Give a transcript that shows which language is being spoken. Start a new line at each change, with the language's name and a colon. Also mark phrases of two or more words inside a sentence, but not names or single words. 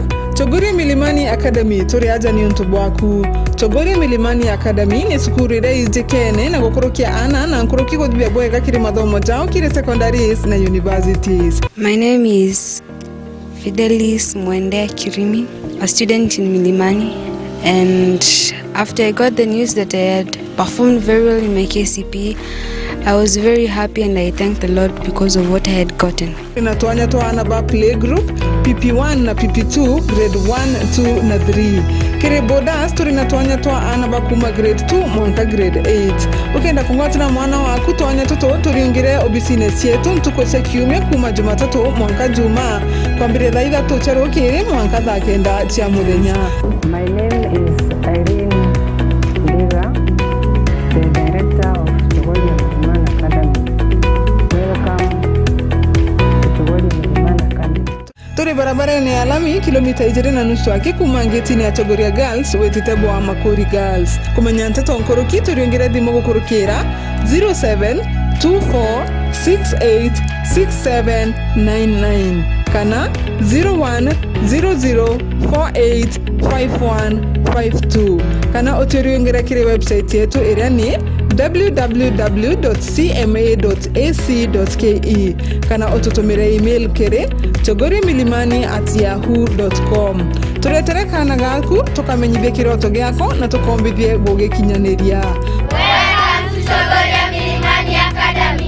Meru: Chogoria Milimani Academy turi aja ni untubu waku Chogoria Milimani Academy ni sukuru ire ijekene na gukorokia ana na nkoroki godibia bwega kiri mathomo jao kiri secondaries na universities.
English: My name is Fidelis Mwende Kirimi, a student in Milimani, and after I got the news that I had performed very well in my KCP, I was very happy and I thank the Lord because of what I had gotten.
Meru: Inatuanya toa anaba
English: play group,
Meru: PP1 na PP2, grade 1, 2 na 3. Kire bodas turi natuanya toa anaba kuma grade 2, mwanka grade 8. Ukenda kungotina mwana waku tuanya toto turiungire obisines yetu ntukose kiumia kuma Jumatatu mwanka Juma. Kwa mbire dhaitha tuchero kiri mwanka dhakenda chia muthenya.
English: My name is Irene Liga, the director of Chogoria Milimani Academy. Welcome to Chogoria Milimani Academy.
Meru: Turi barabara ni alami kilomita 2.5 aki kumangeti ya Chogoria Girls wetitebo wa Makori Girls. Kumenya ntato nkoroki turiongera dhimo kukorokera 0724686799 kana 0100485152 kana oturiongera kire website yetu area ni www.cma.ac.ke kana otutumire email kere chogoriamilimani@yahoo.com. Turetere kana gaku tukamenyithie kiroto gyako na tukombithie gugikinyaniria.
English: Welcome to Chogoria Milimani Academy.